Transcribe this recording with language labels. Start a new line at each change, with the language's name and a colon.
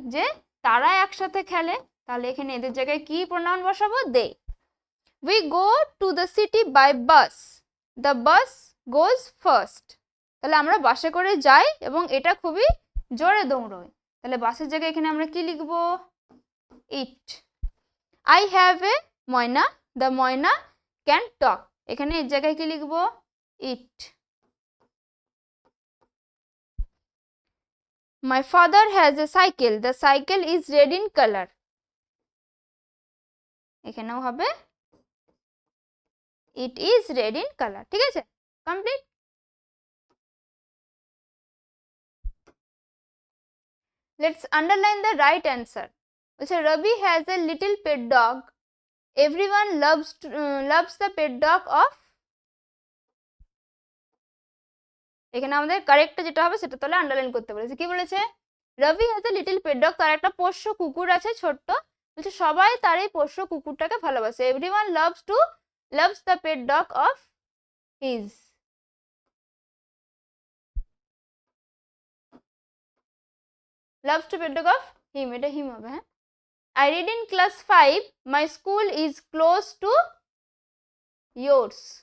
Bangla: যে তারা একসাথে খেলে। তাহলে এখানে এদের জায়গায় কি প্রোনাউন বসাবো? দে।
English: We go to the city by bus. The bus goes first.
Bangla: তাহলে আমরা বাসে করে যাই এবং এটা খুবই জোরে দৌড়য়। তাহলে বাসের জায়গায় এখানে আমরা কি লিখবো?
English: It. I have a myna, the myna can talk।
Bangla: এখানে এর জায়গায় কি লিখবো? ইট।
English: My father has a cycle, the cycle is red in color।
Bangla: এখানেও হবে
English: it is red in color।
Bangla: ঠিক আছে, complete.
English: Let's underline the right answer। বলছে Ravi has a little pet dog, everyone loves the pet dog of।
Bangla: এখানে আমাদের কারেক্টটা যেটা হবে সেটা তাহলে আন্ডারলাইন করতে বলেছে। কি বলেছে?
English: Ravi has a little pet dog,
Bangla: তার একটা পোষ্য কুকুর আছে ছোট্ট। বলছে সবাই তার এই পোষ্য কুকুরটাকে ভালোবাসে।
English: Everyone loves the pet dog of his। loves to pet dog of him,
Bangla: এটা হিম হবে। হ্যাঁ,
English: I read in class 5, my school is close to yours।